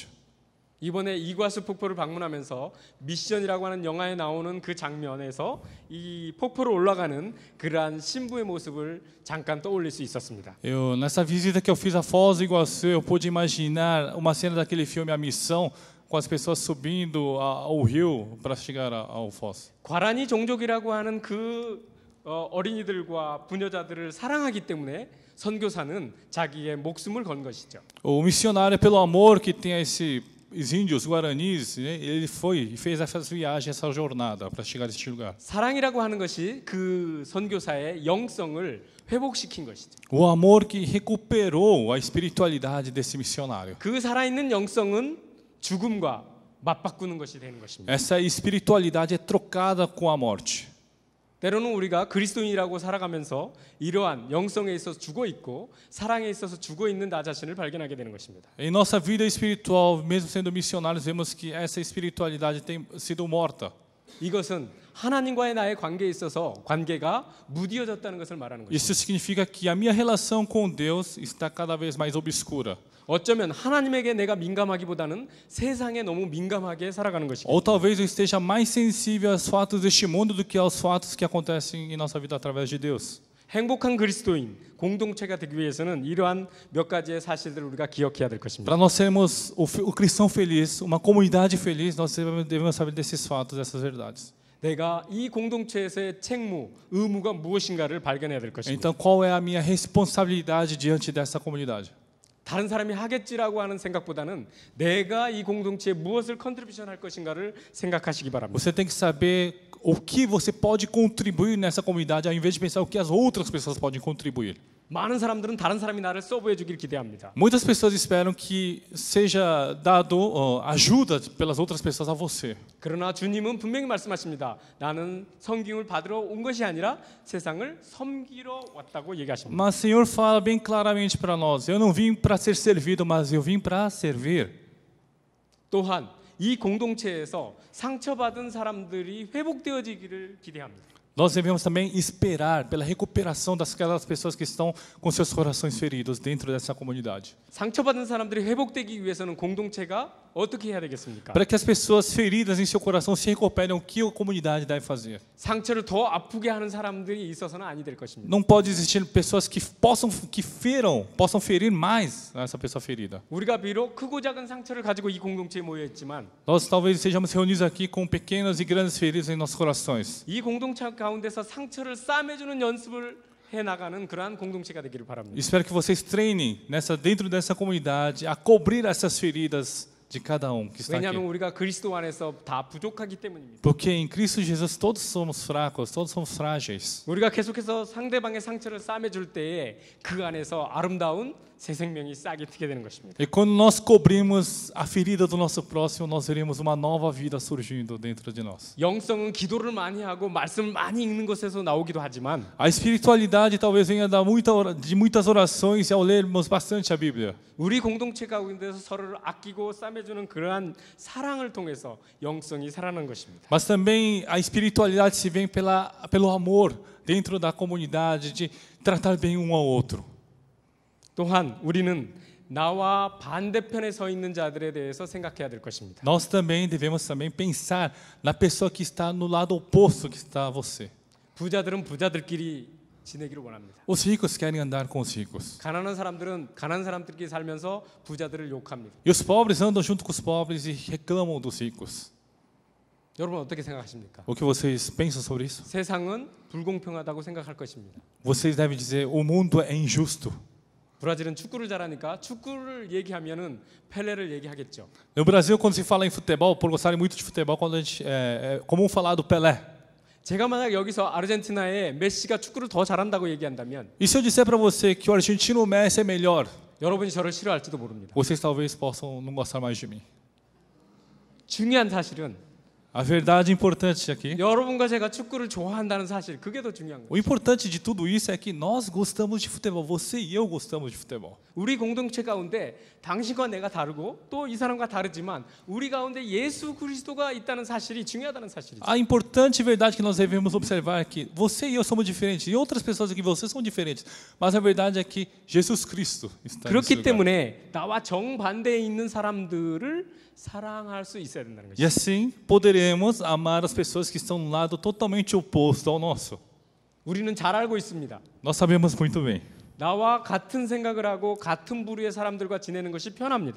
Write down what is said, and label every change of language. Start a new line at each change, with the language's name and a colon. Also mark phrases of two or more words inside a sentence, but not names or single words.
Korean: 이번에 이과수 폭포를 방문하면서 미션이라고 하는 영화에 나오는 그 장면에서 이 폭포로 올라가는 그러한 신부의 모습을 잠깐 떠올릴 수 있었습니다.
Portuguese: Nessa visita que eu fiz a Foz do Iguaçu, eu pude imaginar uma cena daquele filme A Missão, com as pessoas subindo ao rio para chegar ao Foz.
Korean: 과란이 종족이라고 하는 그 어린이들과 부녀자들을 사랑하기 때문에 선교사는 자기의 목숨을 건 것이죠.
Portuguese: O missionário, pelo amor que tem a os índios guaranis, né, ele foi e fez essa viagem, essa jornada para chegar a este lugar.
Korean: 사랑이라고 하는 것이 그 선교사의 영성을 회복시킨 것이죠.
Portuguese: O amor que recuperou a espiritualidade desse missionário.
Korean: 그 살아있는 영성은 죽음과 맞바꾸는 것이 되는 것입니다.
Portuguese: Essa espiritualidade é trocada com a morte.
Korean: 때로는 우리가 그리스도인이라고 살아가면서 이러한 영성에 있어서 죽어 있고 사랑에 있어서 죽어 있는 나 자신을 발견하게 되는 것입니다.
Portuguese: Em nossa vida espiritual, mesmo sendo missionários, vemos que essa espiritualidade tem sido morta.
Korean: 이것은 하나님과의 나의 관계에 있어서 관계가 무디어졌다는 것을 말하는 것입니다.
Portuguese: Isso significa que a minha relação com Deus está cada vez mais obscura.
Korean: 어쩌면 하나님에게 내가 민감하기보다는 세상에 너무 민감하게 살아가는 것이죠.
Portuguese: Ou talvez eu esteja mais sensível aos fatos deste mundo do que aos fatos que acontecem em nossa vida através de Deus.
Korean: 행복한 그리스도인 공동체가 되기 위해서는 이러한 몇 가지의 사실들을 우리가 기억해야 될 것입니다.
Portuguese: Para nós sermos o cristão feliz, uma comunidade feliz, nós devemos saber desses fatos, dessas verdades.
Korean: 내가 이 공동체에서의 책무, 의무가 무엇인가를 발견해야 될 것입니다.
Portuguese: Então, qual é a minha responsabilidade diante dessa comunidade?
Korean: 다른 사람이 하겠지라고 하는 생각보다는 내가 이 공동체에 무엇을 컨트리뷰션 할 것인가를 생각하시기 바랍니다.
Portuguese: Você tem que saber o que você pode contribuir nessa comunidade, ao invés de pensar o que as outras pessoas podem contribuir.
Korean: 많은 사람들은 다른 사람이 나를 서브해 주길 기대합니다.
Portuguese: Muitas pessoas esperam que seja dado ajuda pelas outras pessoas a você.
Korean: 그러나 주님은 분명히 말씀하십니다. 나는 섬김을 받으러 온 것이 아니라 세상을 섬기러 왔다고 얘기하십니다.
Portuguese: Mas o Senhor fala bem claramente para nós: eu não vim para ser servido, mas eu vim para servir.
Korean: 또한 이 공동체에서 상처받은 사람들이 회복되어지기를 기대합니다.
Portuguese: Nós devemos também esperar pela recuperação daquelas pessoas que estão com seus corações feridos dentro dessa comunidade.
Korean: 상처받은 사람들이 회복되기 위해서는 공동체가 어떻게 해야 되겠습니까?
Portuguese: Para que as pessoas feridas em seu coração se recuperem, o que a comunidade deve fazer?
Korean: 상처를 더 아프게 하는 사람들이 있어서는 아니 될 것입니다.
Portuguese: Não pode existir pessoas que possam ferir mais essa pessoa ferida.
Korean: 우리가 비록 크고 작은 상처를 가지고 이 공동체에 모여 있지만
Portuguese: Nós talvez estejamos reunidos aqui com pequenas e grandes feridas em nossos corações.
Korean: 이 공동체 가운데서 상처를 싸매주는 연습을 해 나가는 그러한 공동체가 되기를 바랍니다.
Portuguese: Espero que vocês treinem dentro dessa comunidade a cobrir essas feridas de cada que está
Korean: 왜냐하면
Portuguese: aqui.
Korean: 우리가 그리스도 안에서 다 부족하기 때문입니다.
Portuguese: Porque em Cristo Jesus todos somos fracos, todos somos frágeis.
Korean: 우리가 계속해서 상대방의 상처를 싸매줄 때에 그 안에서 아름다운 새 생명이 싹이 트게 되는 것입니다.
Portuguese: E quando nós cobrimos a ferida do nosso próximo, nós veremos uma nova vida surgindo dentro de nós.
Korean: 영성은 기도를 많이 하고 말씀을 많이 읽는 것에서 나오기도 하지만
Portuguese: A espiritualidade talvez venha de muitas orações e ao lermos bastante a Bíblia.
Korean: 우리 공동체 가운데서 서로를 아끼고 싸매 보람해주는 그러한 사랑을 통해서 영성이 살아나는 것입니다.
Portuguese: Mas também a espiritualidade se vem pelo amor dentro da comunidade, de tratar bem um ao outro.
Korean: 또한 우리는 나와 반대편에 서 있는 자들에 대해서 생각해야 될 것입니다.
Portuguese: Nós também devemos também pensar na pessoa que está no lado oposto que está a você.
Korean: 부자들은 부자들끼리 지내기를 원합니다.
Portuguese: Os ricos querem andar com os ricos.
Korean: 가난한 사람들은 가난한 사람들끼리 살면서 부자들을 욕합니다.
Portuguese: E os pobres andam junto com os pobres e reclamam dos ricos.
Korean: 여러분 어떻게 생각하십니까?
Portuguese: O que vocês pensam sobre isso?
Korean: 세상은 불공평하다고 생각할 것입니다.
Portuguese: Vocês devem dizer: o mundo é injusto.
Korean: 브라질은 축구를 잘하니까 축구를 얘기하면은 펠레를 얘기하겠죠.
Portuguese: No Brasil, quando se fala em futebol, por gostarem muito de futebol, quando a gente, é comum falar do Pelé.
Korean: 제가 만약 여기서 아르헨티나의 메시가 축구를 더 잘한다고 얘기한다면
Portuguese: E se eu disser para você que o argentino Messi é melhor,
Korean: 여러분이 저를 싫어할지도 모릅니다.
Portuguese: vocês talvez possam não gostar mais de mim.
Korean: 중요한 사실은
Portuguese: A verdade importante aqui,
Korean: 여러분과 제가 축구를 좋아한다는 사실, 그게 더 중요한 거예요.
Portuguese: o importante de tudo isso é que nós gostamos de futebol. Você e eu gostamos de futebol.
Korean: 우리 공동체 가운데 당신과 내가 다르고 또 이 사람과 다르지만 우리 가운데 예수 그리스도가 있다는 사실이 중요하다는 사실이죠.
Portuguese: A importante verdade que nós devemos observar é que você e eu somos diferentes, e outras pessoas aqui, vocês são diferentes, mas a verdade é que Jesus Cristo está nesse
Korean: 그렇기
Portuguese: lugar.
Korean: 때문에 나와 정반대에 있는 사람들을 사랑할 수 있어야 된다는
Portuguese: E
Korean: 것이죠.
Portuguese: assim poderemos amar as pessoas que estão no lado totalmente oposto ao nosso.
Korean: 우리는 잘 알고 있습니다.
Portuguese: Nós sabemos muito bem.
Korean: 나와 같은 생각을 하고 같은 부류의 사람들과 지내는 것이 편합니다.